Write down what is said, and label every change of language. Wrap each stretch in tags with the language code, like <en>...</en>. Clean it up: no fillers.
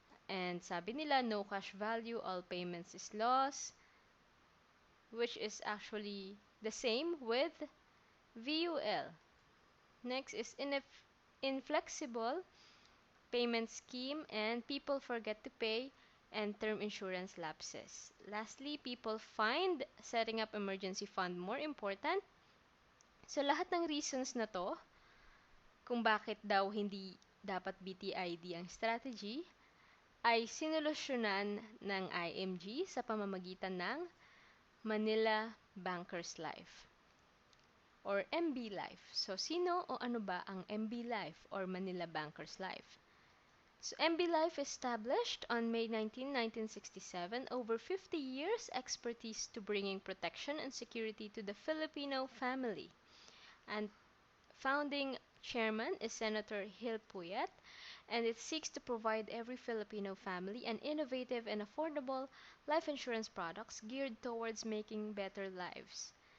<en>And</en> <tl>sabi nila,</tl> <en>no cash value, all payments is loss, which is actually the same with VUL. Next is inflexible payment scheme, and people forget to pay, and term insurance lapses. Lastly, people find setting up emergency fund more important.</en> <tl>So lahat ng reasons na to, kung bakit daw hindi dapat BTID ang strategy, ay sinolusyonan ng IMG sa pamamagitan ng Manila Bankers Life or MB Life. So, sino o ano ba ang MB Life or Manila Bankers Life?</tl> <en>So, MB Life established on May 19, 1967, over 50 years expertise to bringing protection and security to the Filipino family. And founding chairman is Senator Hil Puyat, and it seeks to provide every Filipino family an innovative and affordable life insurance products geared towards making better lives.</en>